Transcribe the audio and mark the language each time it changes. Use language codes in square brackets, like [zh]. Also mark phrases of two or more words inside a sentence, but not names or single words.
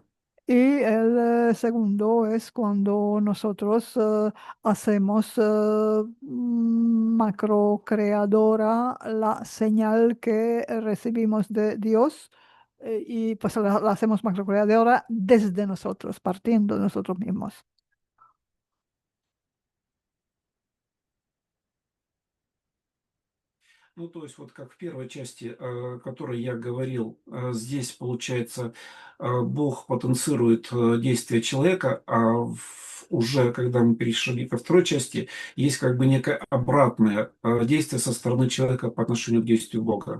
[es] Y el segundo es cuando nosotros hacemos macrocreadora la señal que recibimos de Dios y pues la hacemos macrocreadora desde nosotros, partiendo de nosotros mismos. [ru] Ну, то есть вот как в первой части, о которой я говорил, здесь, получается, Бог потенцирует действия человека, уже когда мы перешли ко второй части, есть как бы некое обратное действие со стороны человека по отношению к действию Бога.